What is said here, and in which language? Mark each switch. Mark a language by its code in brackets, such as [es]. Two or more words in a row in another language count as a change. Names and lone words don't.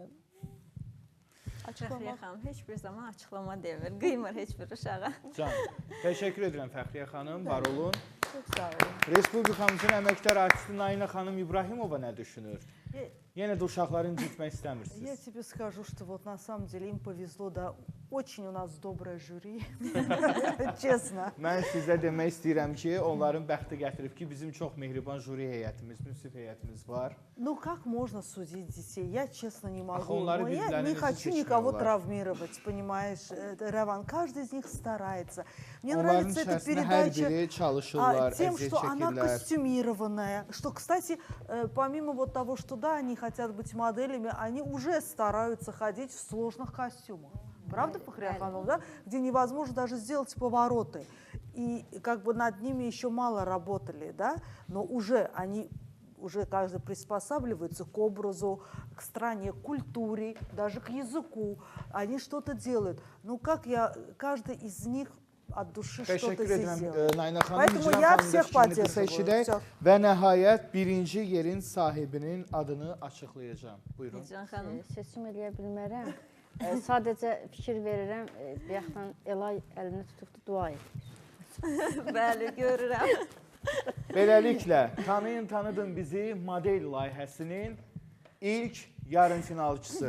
[az] Fəxriyə xanım heç bir zaman açıqlama demir, qıymır heç bir uşağa. Can, təşəkkür edirəm Fəxriyə xanım, var olun. Çox sağ olun. Respublikamızın əməkdar artisti Nainə xanım İbrahimova nə düşünür? Yenə də uşaqları incitmək istəmirsiniz. [ru] Я тебе скажу, что вот на самом деле им повезло, да, очень у нас доброе жюри, честно. [az] Mən sizə demək istəyirəm ki, onların bəxti gətirib ki, bizim çox mehriban jüri heyətimiz, münsif heyətimiz var. [ru] Ну как можно судить детей? Я честно не могу. [az] onları [ru] Но я [az] birbirlərini [ru] не хочу никого [az] seçmiyorlar. [ru] травмировать, понимаешь, Раван. Каждый из них старается. Мне [az] Onların [ru] нравится эта [az] içərisində hər [ru] передача [az] biri çalışırlar, [ru] тем, [az] əziyyət [ru] что она [az] çəkirlər. [ru] костюмированная. Что, кстати, помимо вот того, что да, они хотят быть моделями, они уже стараются ходить в сложных костюмах. Правда, Фахрия Ханум, да? Где невозможно даже сделать повороты. И как бы над ними еще мало работали, да? Но уже они уже каждый приспосабливается к образу, к стране, к культуре, даже к языку. Они что-то делают. Ну как каждый из них от duşu что-то здесь делает. Поэтому я всех поддерживаю. [az] Və nəhayət birinci yerin sahibinin adını açıqlayacağam. Buyurun. Can xanım. Seçim eləyə bilmərəm. Sadəcə fikir verirəm, bayaqdan Elay əlini tutubdu, dua edir. Bəli, görürəm. Beləliklə, tanıyın bizi model layihəsinin ilk yarımfinalçısı.